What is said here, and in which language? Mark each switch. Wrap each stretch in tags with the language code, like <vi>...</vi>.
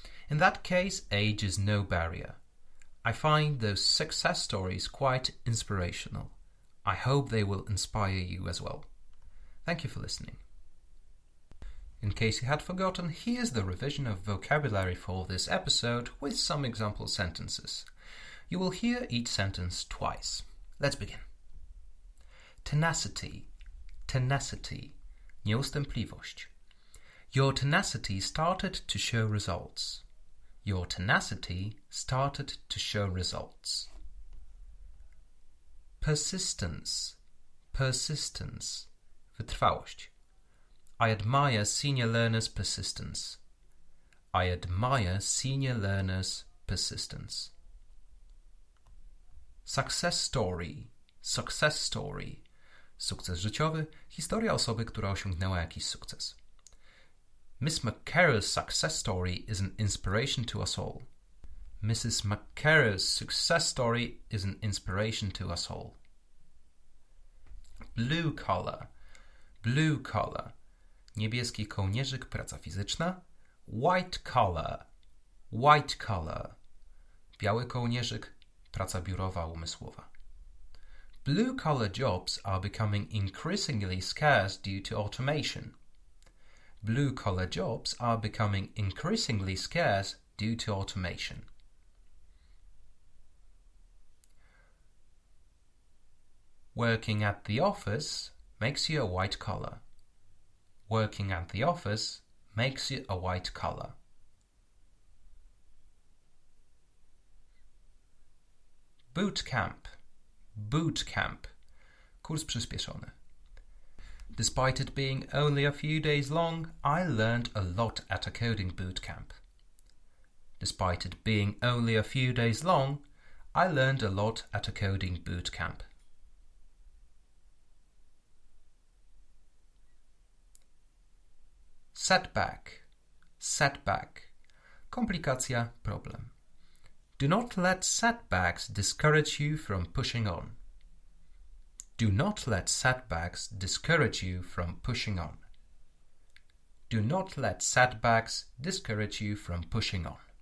<en>In that case, age is no barrier. I find those success stories quite inspirational. I hope they will inspire you as well. Thank you for listening. In case you had forgotten, here's the revision of vocabulary for this episode with some example sentences. You will hear each sentence twice. Let's begin. Tenacity, tenacity, nieustępliwość. Your tenacity started to show results. Your tenacity started to show results. Persistence, persistence, wytrwałość. I admire senior learners' persistence. I admire senior learners' persistence. Success story, success story.</en> <pl>Sukces życiowy, historia osoby, która osiągnęła jakiś sukces.</pl> <en>Miss McCarroll's success story is an inspiration to us all. Mrs. McCarroll's success story is an inspiration to us all. Blue collar, blue collar.</en> <pl>Niebieski kołnierzyk, praca fizyczna.</pl> <en>White collar, white collar.</en> <pl>Biały kołnierzyk, praca biurowa, umysłowa.</pl> <en>Blue-collar jobs are becoming increasingly scarce due to automation. Blue-collar jobs are becoming increasingly scarce due to automation. Working at the office makes you a white collar. Working at the office makes you a white collar. Boot camp, boot camp,</en> <pl>kurs przyspieszony.</pl> <en>Despite it being only a few days long, I learned a lot at a coding boot camp. Despite it being only a few days long, I learned a lot at a coding boot camp. Setback, setback,</en> <pl>komplikacja, problem.</pl> <en>Do not let setbacks discourage you from pushing on. Do not let setbacks discourage you from pushing on. Do not let setbacks discourage you from pushing on.</en>